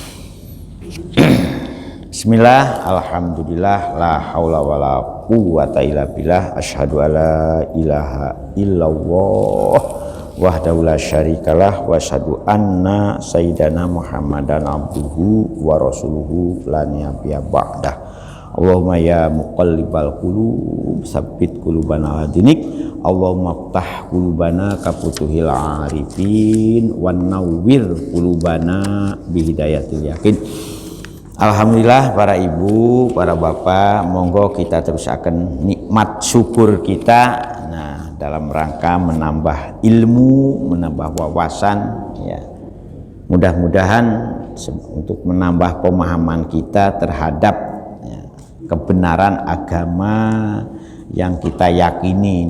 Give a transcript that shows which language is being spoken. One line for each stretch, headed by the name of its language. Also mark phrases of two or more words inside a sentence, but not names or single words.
Arabic: بسم الله الحمد لله لا حول ولا قوة إلا بالله أشهد أن لا إله إلا الله وحده لا شريك له وأشهد أن سيدنا محمدا عبده ورسوله لا نبي بعده. اللهم يا مقلب القلوب ثبت قلوبنا على دينك. اللهم افتح قلوبنا كفتوح العارفين ونور قلوبنا بهداية اليقين.
Indonesian: Alhamdulillah para ibu, para bapak, monggo kita terus akan nikmat syukur kita. Nah, dalam rangka menambah ilmu, menambah wawasan, ya. Mudah-mudahan untuk menambah pemahaman kita terhadap ya, kebenaran agama yang kita yakini.